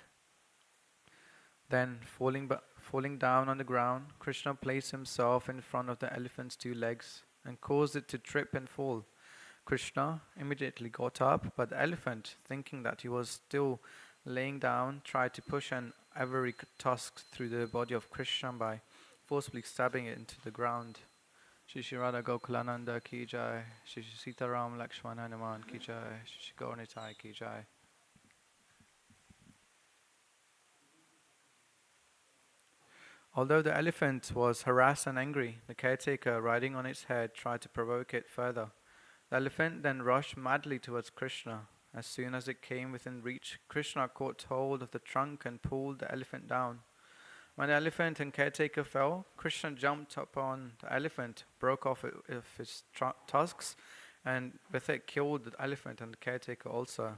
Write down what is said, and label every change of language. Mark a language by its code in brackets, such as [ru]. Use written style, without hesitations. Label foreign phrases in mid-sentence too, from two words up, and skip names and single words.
[en] Then, falling down on the ground, Krishna placed himself in front of the elephant's two legs and caused it to trip and fall. Krishna immediately got up, but the elephant, thinking that he was still laying down, tried to push an ivory tusk through the body of Krishna by forcibly stabbing it into the ground. [hi] श्री श्री राधा गोकुलानन्द की जय, श्री श्री सीताराम लक्ष्मण हनुमान की जय, श्री श्री गौरनिताई की जय. [en] Although the elephant was harassed and angry, the caretaker riding on its head tried to provoke it further. The elephant then rushed madly towards Krishna. As soon as it came within reach, Krishna caught hold of the trunk and pulled the elephant down. When the elephant and caretaker fell, Krishna jumped upon the elephant, broke off its tusks, and with it killed the elephant and the caretaker also.